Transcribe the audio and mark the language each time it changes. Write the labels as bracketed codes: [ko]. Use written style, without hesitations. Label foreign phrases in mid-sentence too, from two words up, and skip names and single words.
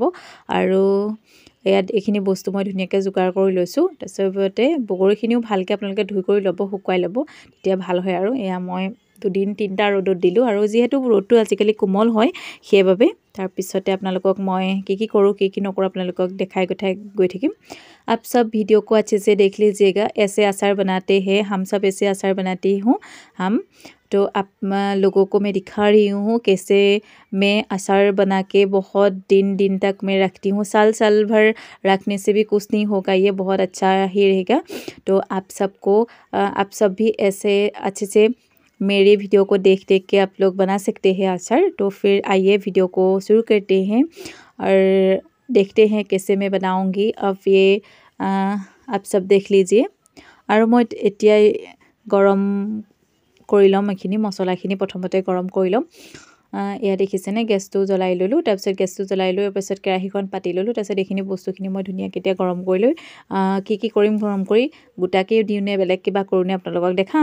[as] আৰু ইয়াত এইখিনি বস্তু মই ধুনীয়াকৈ যোগাৰ কৰি লৈছো। তাৰপিছতে বগৰীখিনিও ভালকৈ আপোনালোকে ধুই কৰি ল'ব, শুকুৱাই ল'ব, তেতিয়া ভাল হয়। আৰু এয়া মই 2-3টা ৰ'দত দিলোঁ। আৰু যিহেতু ৰ'দটো আজিকালি কোমল হয় সেইভাবে। তাৰ পিছতে আপোনালোকক মই কি কৰোঁ কি নকৰোঁ আপোনালোকক দেখাই গৈ থাকিম। [hi] आप सब वीडियो को अच्छे से देख लीजिएगा। ऐसे अचार बनाते हैं हम सब, ऐसे अचार बनाती हूँ हम। तो आप लोगों को मैं दिखा रही हूँ कैसे मैं अचार बना के बहुत दिन तक मैं रखती हूँ। साल भर रखने से भी कुछ नहीं होगा, ये बहुत अच्छा ही रहेगा। तो आप सब भी ऐसे अच्छे से मेरे वीडियो को देख के आप लोग बना सकते हैं अचार। तो फिर आइए वीडियो को शुरू करते हैं और देखते हैं कैसे मैं बनाऊंगी। अब ये आप सब देख लीजिए। और मैं [as] এতিয়া গৰম কৰি লম এইখিনি মছলাখিনি প্ৰথমতে গৰম কৰি লম। এয়া দেখিছেনে গেছটো জ্বলাই ললো। তাৰপিছত গেছটো জ্বলাই লৈ তাৰপিছত কেৰাহীখন পাতি ললো। তাৰপিছত এইখিনি বস্তুখিনি মই ধুনীয়াকৈ এতিয়া গৰম কৰি লৈ কি কৰিম, গৰম কৰি গোটাকে দিও নে বেলেগ কিবা কৰোঁ নে আপোনালোকক দেখাম।